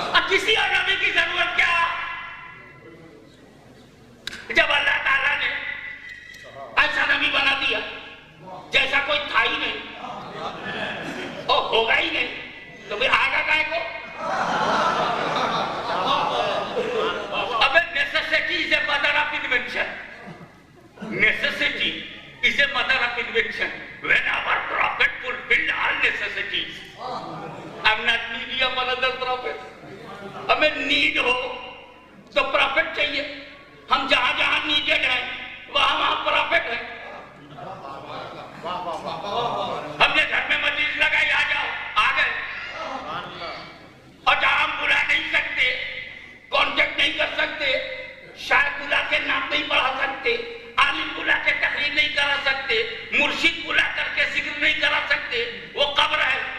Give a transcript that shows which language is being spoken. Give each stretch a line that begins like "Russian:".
Urdu: کسی اور نبی کی ضرورت کیا؟ جب اللہ تعالیٰ نے ایسا نبی بنا دیا جیسا کوئی تھا ہی نہیں اور ہوگا ہی نہیں, تو پھر آگا کائے کو؟ ابے
English: necessity is a mother of invention. Necessity is a mother of invention. When our prophet fulfilled all necessities, I'm not needy of another prophet.
Urdu: ہمیں نیڈ ہو تو پرافٹ چاہیے. ہم جہاں جہاں نیڈڈ ہیں وہاں وہاں پرافٹ ہیں. ہم نے گھر میں مجلس لگائی, آ جاؤ, آ گئے. اور جہاں ہم بلا نہیں سکتے, کانٹیکٹ نہیں کر سکتے, شاید بلا کے نام نہیں پڑھا سکتے, عالم بلا کے تقریر نہیں کرا سکتے, مرشد بلا کر کے ذکر نہیں کرا سکتے, وہ قبر ہے.